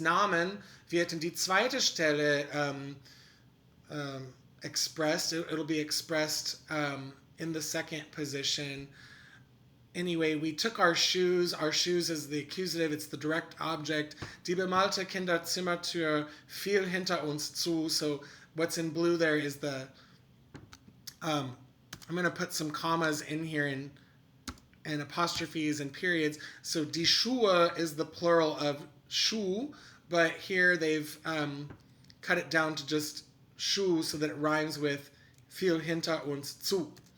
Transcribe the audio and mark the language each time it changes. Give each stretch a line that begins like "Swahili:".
German: Nahmen wird in die zweite Stelle expressed.
English: It'll be expressed in the second position. Anyway, we took our shoes. Our shoes is the accusative. It's the direct object.
German: Die bemalte Kinderzimmertür fiel hinter uns zu.
English: So what's in blue there is the... I'm going to put some commas in here and apostrophes and periods. So die Schuhe is the plural of Schuh, but here they've cut it down to just Schuh so that it rhymes with
German: fiel hinter uns zu.